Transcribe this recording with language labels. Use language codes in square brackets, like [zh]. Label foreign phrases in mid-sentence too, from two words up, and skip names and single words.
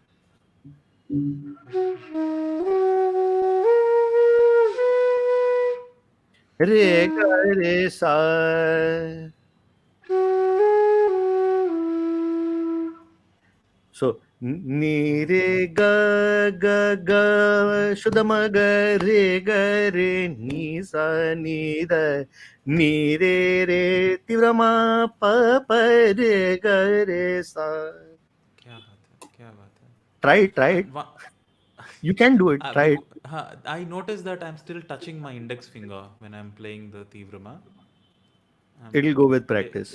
[hi] रे ग रे सा. So ni re ga ga ga शुद्ध म ग रे ग रे ni sa ni द ni re re तीव्र म प प रे ग रे सा. क्या बात है, क्या बात है. [en] Try it. वा- You can do it. Try it. हाँ, I noticed that I'm still touching my index finger when I'm playing the Tivrama. It'll go with practice.